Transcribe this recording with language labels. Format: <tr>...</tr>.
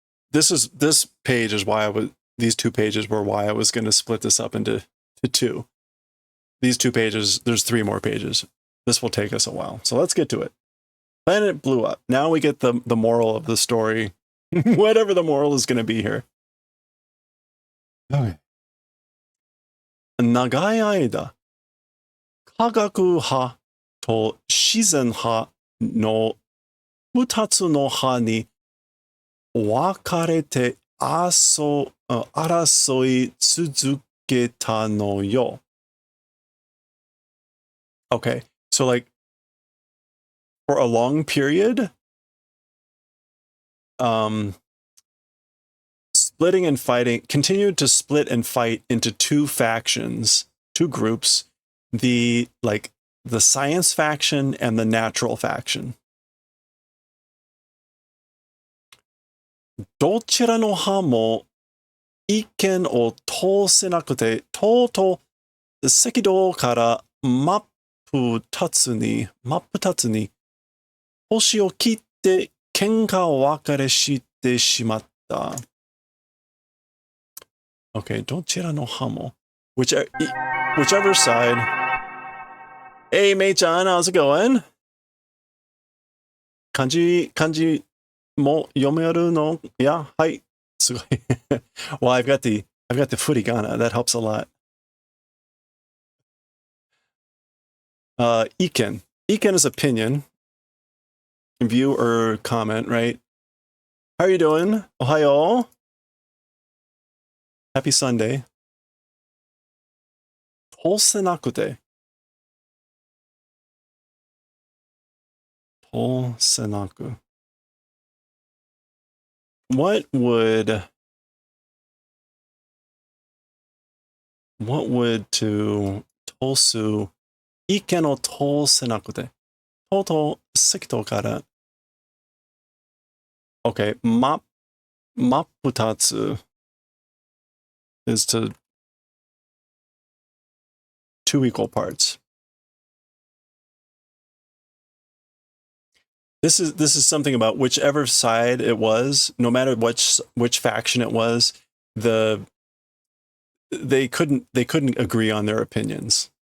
<en>This page is why these 2 pages were why I was going to split this up into 2. These 2 pages, there's 3 more pages. This will take us a while. So let's get to it. Planet blew up. Now we get the moral of the story. Whatever the moral is going to be here. Okay.</en> <ja>長い間、科学派と自然派の二つの派に分かれて争い続けたのよ。</ja> <en>Okay, so like for a long period, splitting and fighting continued to split and fight into two factions, two groups, the science faction and the natural faction.</en> <ja>どちらの派も意見を通せなくて、とうとう赤道から真っ二つに星を切って喧嘩別れしてしまった。</ja> <en>Okay,</en> <ja>どちらの派も</ja> <en>whichever side. Hey, Mei-chan, how's it going?</en> <ja>漢字も読めるの?Yeah, はい。すごい。</ja> <en>Well, I've got the furigana. That helps a lot. Iken. Iken is opinion. View or comment, right? How are you doing? Ohayo. Happy Sunday.</en> <ja>通せなくて。通せなく。</ja> <en>What would to</en> <ja>通す意見を通せなくて。とうとう赤道から。</ja> <en>Okay, 真っ二つ is to two equal parts. This is something about whichever side it was, no matter which faction it was, they couldn't agree on their opinions.</en>